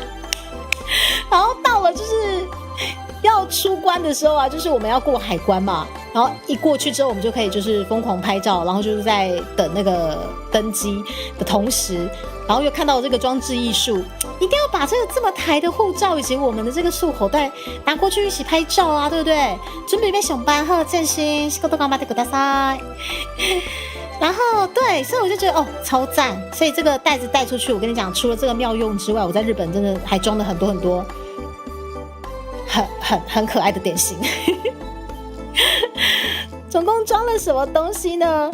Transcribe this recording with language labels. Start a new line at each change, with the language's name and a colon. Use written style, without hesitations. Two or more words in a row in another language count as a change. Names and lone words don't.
Chinese: 然后到了就是要出关的时候啊，就是我们要过海关嘛，然后一过去之后，我们就可以就是疯狂拍照，然后就是在等那个登机的同时，然后又看到这个装置艺术，一定要把这个这么台的护照以及我们的这个束口袋拿过去一起拍照啊，对不对？准备上班呵，振兴，
Japanese: 仕事頑張ってください。
Chinese: 然后对，所以我就觉得超赞，所以这个袋子带出去，我跟你讲，除了这个妙用之外，我在日本真的还装了很多很可爱的点心。总共装了什么东西呢？